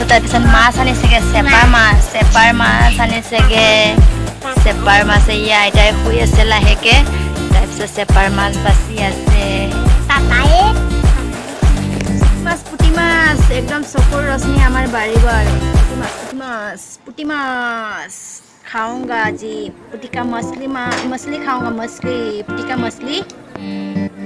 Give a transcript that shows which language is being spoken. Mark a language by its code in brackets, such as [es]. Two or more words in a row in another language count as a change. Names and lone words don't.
[as] তাৰপিছত মাছ আনিছেগৈ, চেপাৰ মাছ আনিছেগৈ। চেপাৰ মাছ এই আইতাই শুই আছে লাহেকৈ। তাৰপিছত চেপাৰ মাছ বাচি আছে। পুঠি মাছ একদম চকুৰ ৰশ্মি আমাৰ বাঢ়িব আৰু। পুঠি মাছ [hi] खाऊंगा जी पुटी का मछली खाऊंगा, मछली पुटी का मछली।